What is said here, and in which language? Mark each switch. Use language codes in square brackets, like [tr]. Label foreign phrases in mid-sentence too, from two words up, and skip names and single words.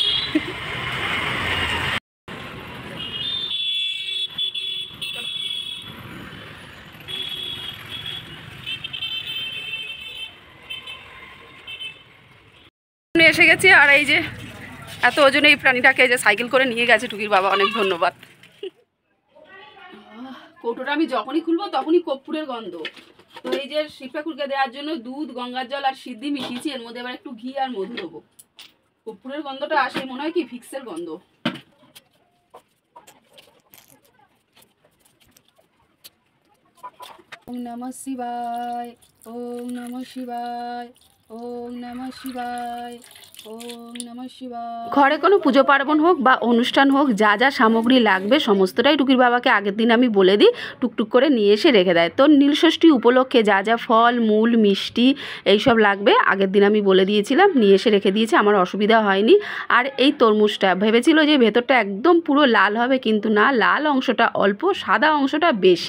[bn] এসে গেছি আর এই যে এত ওজনে এই প্রাণীটাকে যে সাইকেল করে নিয়ে গেছে টুকির বাবা, অনেক ধন্যবাদ। কৌটোটা আমি যখনই খুলবো তখনই কর্পূরের গন্ধ। তো এই যে শিব ঠাকুরকে দেওয়ার জন্য দুধ, গঙ্গার জল আর সিদ্ধি মিশিয়েছি, এর মধ্যে এবার একটু ঘি আর মধু দেবো। কর্পূরের গন্ধটা আসে মনে হয় কি ভিক্সের গন্ধ। [sa] ওম নমঃ শিবায়, ওম নমঃ শিবায়, ওম নমঃ শিবায়, ওম নমঃ শিবায়। [bn] ঘরে কোনো পুজো পার্বণ হোক বা অনুষ্ঠান হোক, যা যা সামগ্রী লাগবে সমস্তটাই টুকির বাবাকে আগের দিন আমি বলে দিই, টুকটুক করে নিয়ে এসে রেখে দেয়। তো নীলষষ্ঠী উপলক্ষে যা যা ফল মূল মিষ্টি এইসব লাগবে আগের দিন আমি বলে দিয়েছিলাম, নিয়ে এসে রেখে দিয়েছে, আমার অসুবিধা হয়নি। আর এই তরমুজটা ভেবেছিল যে ভেতরটা একদম পুরো লাল হবে, কিন্তু না, লাল অংশটা অল্প, সাদা অংশটা বেশি।